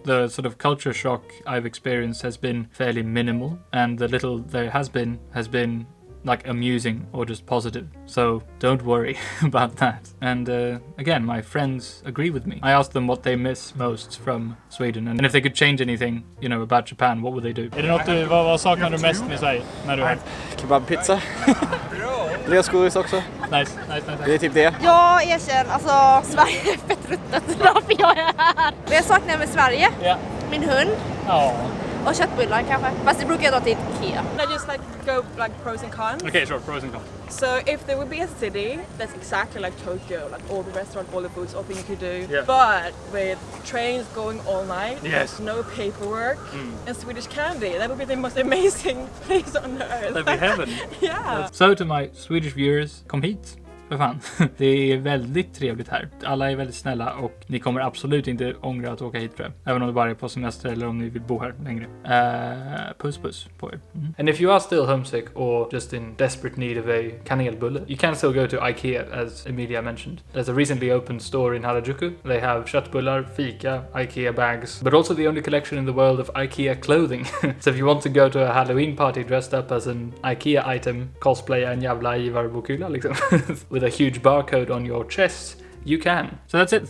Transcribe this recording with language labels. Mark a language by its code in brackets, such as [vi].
[en] The sort of culture shock I've experienced has been fairly minimal, and the little there has been like amusing or just positive. So don't worry about that. And again, my friends agree with me. I asked them what they miss most from Sweden, and if they could change anything, you know, about Japan, what would they do? [sv] Är det något vad saknar du mest med Sverige när du är här? Kebabpizza. Lösgodis också. [en] Nice. [sv] Det är typ det. Jag erkänner, alltså Sverige är fett ruttet, därför jag är här. Men jag saknar med Sverige, min hund. Ja. Och köttbullar kanske. Fast det brukar jag dra till Ikea. [en] I just like go like pros and cons. Okay, sure, pros and cons. So if there would be a city that's exactly like Tokyo, like all the restaurants, all the foods, all things you could do, but with trains going all night, no paperwork, and Swedish candy, that would be the most amazing place on earth. That'd be heaven. Yeah. So to my Swedish viewers, [sv] kom hit. för fan. Det är väldigt trevligt här. Alla är väldigt snälla och ni kommer absolut inte ångra att åka hit, tror jag. Även om det bara är på semester eller om ni vill bo här längre. Puss puss på er. [en] And if you are still homesick or just in desperate need of a kanelbulle, you can still go to IKEA, as Emilia mentioned. There's a recently opened store in Harajuku. They have köttbullar, fika, IKEA bags, but also the only collection in the world of IKEA clothing. So if you want to go to a Halloween party dressed up as an IKEA item, [sv] cosplaya en jävla Ivar Bokula liksom, [en] with a huge barcode on your chest, you can. So that's it.